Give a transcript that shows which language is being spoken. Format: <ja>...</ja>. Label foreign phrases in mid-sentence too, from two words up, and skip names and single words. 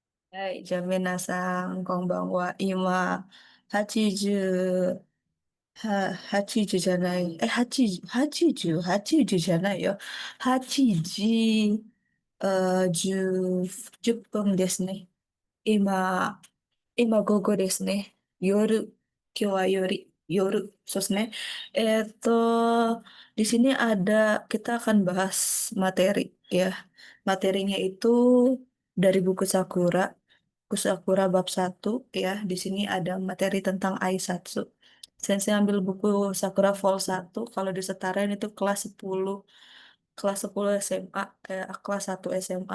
<ja>はい、じゃあ皆さん、こんばんは。今、80、80じゅうじゃない、80、80、80じゅうじゃないよ。8時、10分ですね。今、午後ですね。夜、今日は夜、そうですね.</ja> <id>Di sini kita akan bahas materi, ya. Materinya itu dari buku Sakura bab 1, ya. Di sini ada materi tentang Aisatsu. Saya ambil buku Sakura Vol 1, kalau disetarain itu kelas 10 SMA, kelas 1 SMA.</id>